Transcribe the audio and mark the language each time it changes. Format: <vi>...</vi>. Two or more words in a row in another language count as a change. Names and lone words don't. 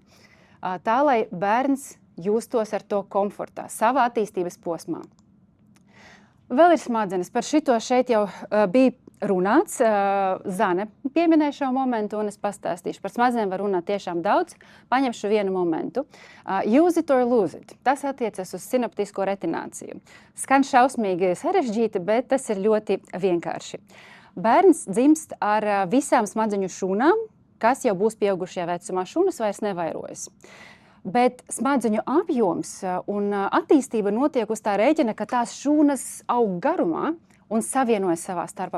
<lv>Tā, lai bērns justos ar to komfortā, savā attīstības posmā. Vēl ir smadzenes, par šito šeit jau bija runāts. Zane pieminēja šo momentu, un es pastāstīšu. Par smadzenēm var runāt tiešām daudz. Paņemšu vienu momentu.</lv> <en>Use it or lose it.</en> <lv>Tas attiecas uz sinaptisko retināciju. Skan šausmīgi sarežģīti, bet tas ir ļoti vienkārši. Bērns dzimst ar visām smadzeņu šūnām, kas jau būs pieaugušajā vecumā. Šūnas vairs nevairojas. Bet smadzeņu apjoms un attīstība notiek uz tā rēķina, ka tās šūnas aug garumā un savienojas savā starpā.</lv>